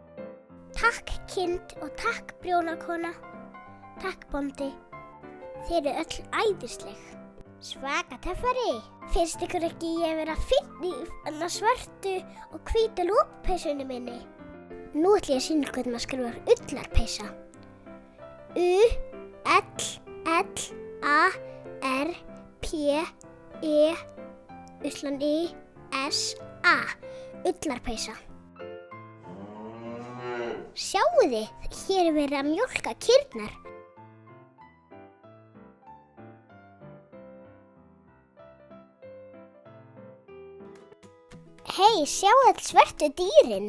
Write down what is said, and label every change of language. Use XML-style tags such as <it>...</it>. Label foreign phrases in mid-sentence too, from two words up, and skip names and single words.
<is>Takk kind og takk prjónakona. Takk bóndi. Þið eru öll æðisleg. Svaka töffari. Finnst ykkur ekki ég vera fínn í svörtu og hvítu lopapeysunni minni? Nú ætla ég að sýna hvernig maður skrifar ullarpeysa. U-L-L-A-R-P-E-S-A. Ullarpeysa. Sjáu þið, hér er verið að mjólka kýrnar. Hei, sjáu all svörtu dýrin.</is>